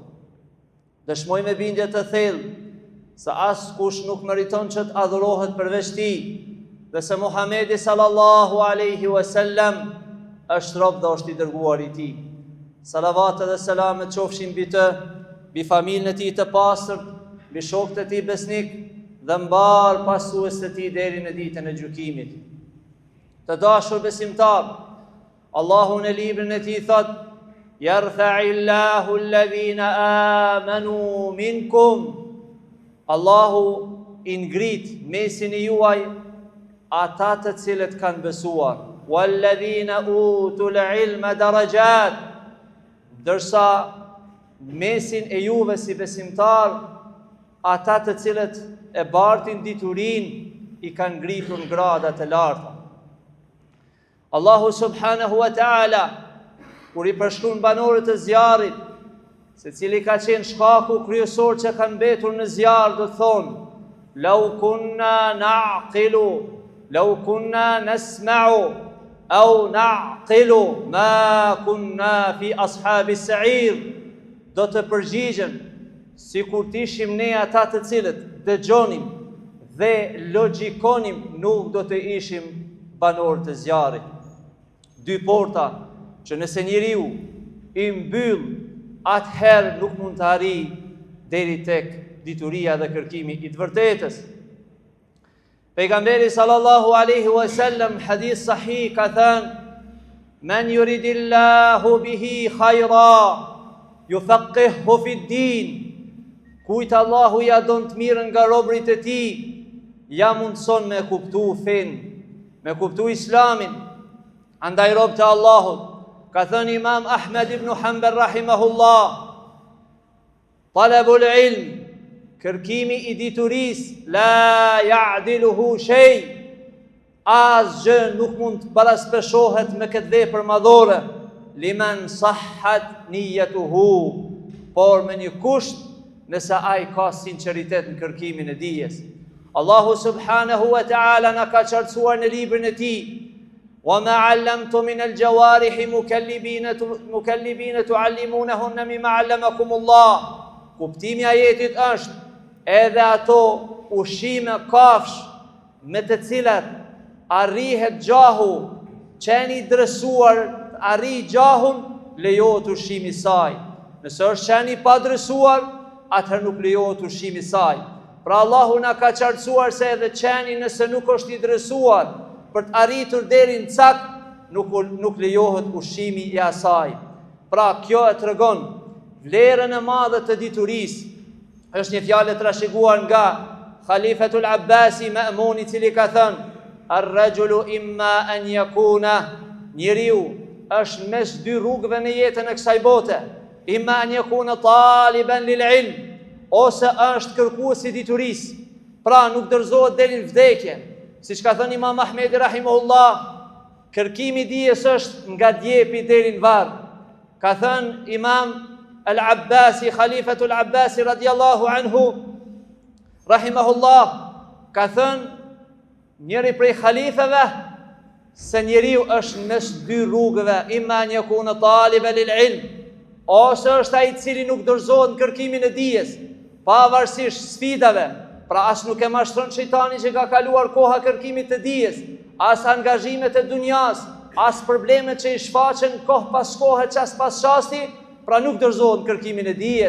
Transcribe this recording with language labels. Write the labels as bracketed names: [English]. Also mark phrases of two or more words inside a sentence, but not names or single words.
[Albanian] Dëshmoj me bindje të thellë se askush nuk meriton që të adhurohet përveç Tij, dhe se Muhamedi [Arabic] صلى الله عليه وسلم [Albanian] është rob dhe është i dërguar i Tij. Salavat dhe selamet qofshin mbi të, mbi familjen e Tij të pastër, mbi shokët e Tij besnik dhe mbar pasues të Tij deri në ditën e gjykimit. Të dashur besimtar, Allahu në librin e Tij thot: [Arabic] "يرفع الله الذين آمنوا منكم." [Albanian] Allahu i ngrit mesin e juaj ata të cilët kanë besuar. [Arabic] "والذين أوتوا العلم درجات." [Albanian] Dërsa mesin e juve si besimtar, ata të cilët e bartin diturin i kanë ngritur në grada të larta. Allahu [Arabic] سبحانه وتعالى, [Albanian] kur i përshkruan banorët e zjarrit, se cili ka qenë shkaku kryesor që kanë mbetur në zjarr, do thonë: [Arabic] "لو كنا نعقل لو كنا نسمع أو نعقل ما كنا في أصحاب السعير." [Albanian] Do të përgjigjen si kur t'ishim ne ata të cilët dëgjonim dhe logjikonim, nuk do të ishim banor të zjarrit. Dy porta që nëse njeriu i mbyll, atëherë nuk mund të arrijë deri tek dituria dhe kërkimi i të vërtetës. Pejgamberi [Arabic] صلى الله عليه وسلم حديث صحيح [Albanian] ka thënë: [Arabic] "من يرد الله به خيرا يفقهه في الدين." [Albanian] Kujt Allahu ja don të mirën nga robërit e Tij, ja mundson me kuptu fen, me kuptu Islamin. Andaj rob të Allahut, ka thënë Imam Ahmed ibn Hanbal rahimahullah: [Arabic] "طلب العلم, [Albanian] kërkimi i dituris, [Arabic] لا يعدله شيء." [Albanian] Asgjë nuk mund të baraspeshohet me këtë vepër madhore. [Arabic] لمن صحت نيته, [Albanian] por me një kusht, nëse ai ka sinqeritet në kërkimin e dijes. Allahu [Arabic] سبحانه وتعالى [Albanian] na ka qartësuar në librin e Tij: [Arabic] "وما علمت من الجوارح مكلبين تعلمونهن مما علمكم الله." [Albanian] Kuptimi i ajetit është: edhe ato ushqime kafsh me të cilat arrihet gjahu, qeni dresuar arri gjahun, lejohet ushqimi saj. Nëse është qeni pa dresuar, atëherë nuk lejohet ushqimi saj. Pra Allahu na ka qartësuar se edhe qeni nëse nuk është i dresuar për të arritur deri në cak, nuk lejohet ushqimi i asaj. Pra kjo e tregon vlerën e madhe të diturisë. Është një fjalë e trashëguar nga Khalifatul Abbasi Ma'mun, i cili ka thënë: [Arabic] "الرجل إما أن يكون", [Albanian] njeriu është mes dy rrugëve në jetën e kësaj bote. [Arabic] "إما أن يكون طالبا للعلم", [Albanian] ose është kërkues i diturisë, pra nuk dorëzohet deri në vdekje. Siç ka thënë Imam Ahmedi rahimahullah, kërkimi i dijes është nga djepi deri në varr. Ka thënë Imam Al-Abbasi, Khalifatul Abbasi [Arabic] رضي الله عنه, [Albanian] rahimahullah, ka thënë njëri prej khalifeve se njeriu është mes dy rrugëve: [Arabic] إما أن يكون طالبا للعلم, [Albanian] ose është ai i cili nuk dorëzohet në kërkimin e dijes, pavarësisht sfidave. Pra as nuk e mashtron shejtani që ka kaluar koha kërkimit të dijes, as angazhimet e dunjas, as problemet që i shfaqen kohë pas kohe, qas pas qasti, pra nuk dorëzohet në kërkimin e dijes.